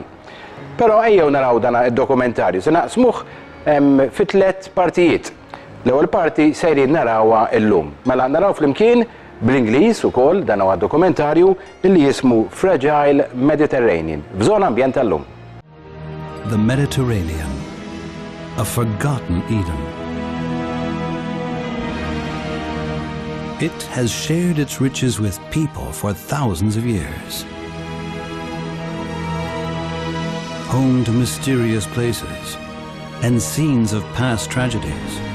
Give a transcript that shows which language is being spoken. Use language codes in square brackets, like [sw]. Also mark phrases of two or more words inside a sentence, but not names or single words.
[mt] Però ejjew naraw dan id-dokumentarju se naqsmuh fi 3 partijiet. L-ewwel parti sejrin narawha llum. Mela naraw flimkien bl-Ingliż ukoll dan huwa dokumentarju li jismu Fragile Mediterranean f'Żona Ambjent tal-lum. [en] The Mediterranean, a forgotten Eden. It has shared its riches with people for thousands of years. Home to mysterious places and scenes of past tragedies.